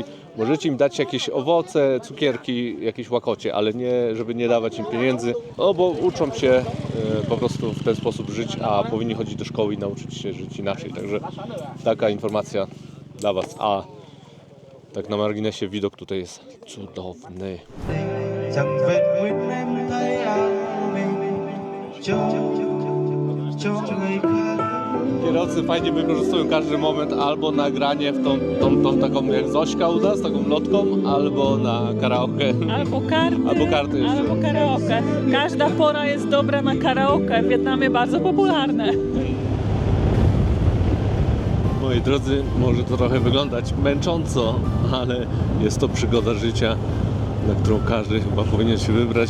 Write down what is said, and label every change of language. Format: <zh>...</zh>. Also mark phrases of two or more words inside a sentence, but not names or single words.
<pl>Możecie im dać jakieś owoce, cukierki, jakieś łakocie, ale nie, żeby nie dawać im pieniędzy, no bo uczą się po prostu w ten sposób żyć, a powinni chodzić do szkoły i nauczyć się żyć inaczej. Także taka informacja dla Was. A Tak na marginesie widok tutaj jest cudowny.</pl> <vi>Chẳng vẹn nguyên em thấy an bình cho người khác.</vi> <pl>Kierowcy fajnie wykorzystują każdy moment albo na granie w tą taką jak Zośka u nas, taką lotką, albo na karaoke. Albo karty, Albo karty jeszcze. albo karaoke. Każda pora jest dobra na karaoke. W Wietnamie bardzo popularne. Moi drodzy, może to trochę wyglądać męcząco, ale jest to przygoda życia, na którą każdy chyba powinien się wybrać.</pl>